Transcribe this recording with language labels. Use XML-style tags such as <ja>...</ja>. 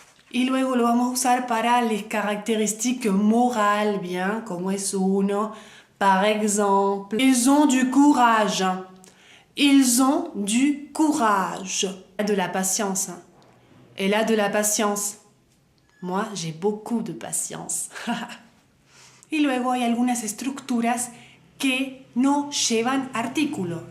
<es>Y luego lo vamos a usar para las caractéristiques morales, bien, como es uno.</es> <fr>Par exemple, ils ont du courage. Ils ont du courage. Elle a de la patience. Elle a de la patience. Moi, j'ai beaucoup de patience.</fr> <es>Y luego hay algunas estructuras que no llevan artículo.</es>